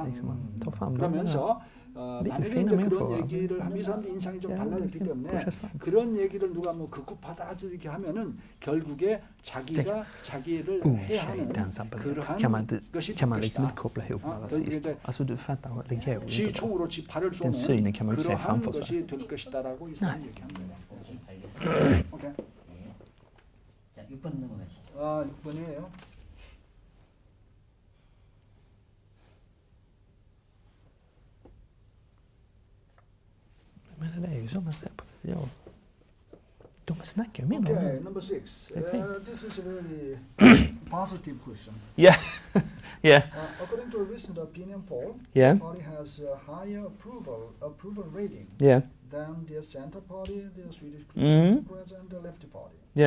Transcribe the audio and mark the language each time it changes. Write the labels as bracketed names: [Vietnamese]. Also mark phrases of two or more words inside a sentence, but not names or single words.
[Korean] 그러면서 만약에 이제 그런 얘기를 하면 이 사람들 인상이 좀 달라졌기 때문에 그런 얘기를 누가 뭐 극우파다 이렇게 하면은 결국에 자기가 자기를 해하는 그러한 것이 될 것이다. 지 총으로 지 발을 쏘는 그러한 것이 될 것이다라고 이 사람이 얘기한 거예요. 알겠습니다. 오케이. 자, 6번 넘어가시죠. 6번이에요. [Swedish] Men det är ju som man säger på det. Ja. De snackar ju mindre. [English] Okay, number 6. This is a very positive question. Yeah. Yeah. According to a recent opinion poll, Yeah. the party has a higher approval rating Yeah. than the Center Party, the Swedish Democrats, and the Lefty Party.